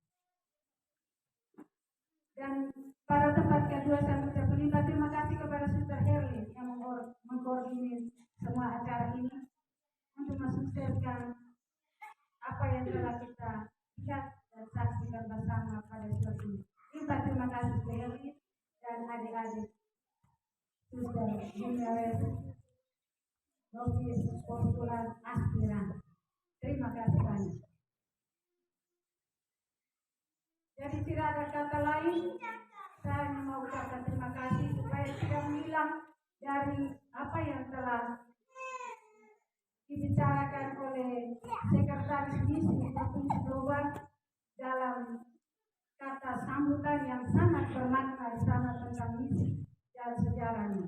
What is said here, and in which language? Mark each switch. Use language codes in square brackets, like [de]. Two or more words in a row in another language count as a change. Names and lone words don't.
[id] Dan pada tempat kedua saya mengucapkan limpah terima kasih kepada Suster Herlin yang mengkoordinir semua acara ini untuk mensukseskan apa yang telah kita lihat dan saksikan bersama pada sore ini. Limpah terima kasih Suster Herlin dan adik-adik Suster Jimenez, novis, postulan, aspiran. Terima kasih banyak. Jadi Jadi tidak ada kata lain, saya hanya mau ucapkan terima kasih supaya tidak hilang dari apa yang telah dibicarakan oleh Sekretaris Misi Provinsi Blora dalam kata sambutan yang sangat bermakna sangat tentang misi dan sejarahnya.